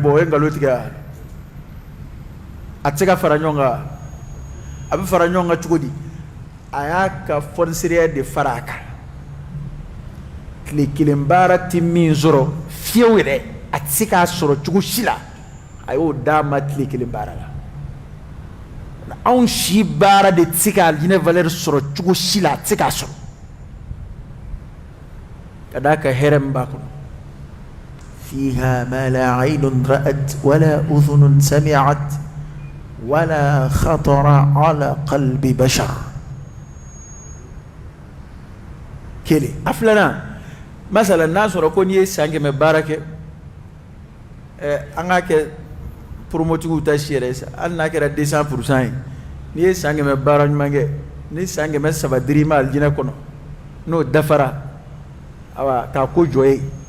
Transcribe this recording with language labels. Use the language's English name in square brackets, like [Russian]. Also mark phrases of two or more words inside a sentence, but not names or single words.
[Bambara] bɔ o ye nkalon tigɛ wa a tɛ se ka fara ɲɔgɔn kan a bɛ fara ɲɔgɔn kan cogo di a y'a ka fɔniseriya de fara a kan tile kelen baara tɛ min sɔrɔ fiyewu yɛrɛ a tɛ se k'a sɔrɔ cogo si la a y'o d'a ma tile kelen baara la anw si baara de tɛ se ka alijinɛ valeur sɔrɔ cogo si la a tɛ se k'a sɔrɔ ka d'a kan hɛrɛ min b'a kɔnɔ [Arabic] فيها ما لا عين رأت ولا أذن سمعت ولا خطر على قلب بشر [Bambara] kelen a filanan masala n'a sɔrɔ ko n'i ye san 100 baara kɛ an k'a kɛ promotigiw ta si yɛrɛ sa hali n'a kɛra 200% ye n'i ye san 100 baara ɲuman kɛ ni san 300 dir'i ma alijinɛ kɔnɔ n'o dafara awa k'a ko jɔ ye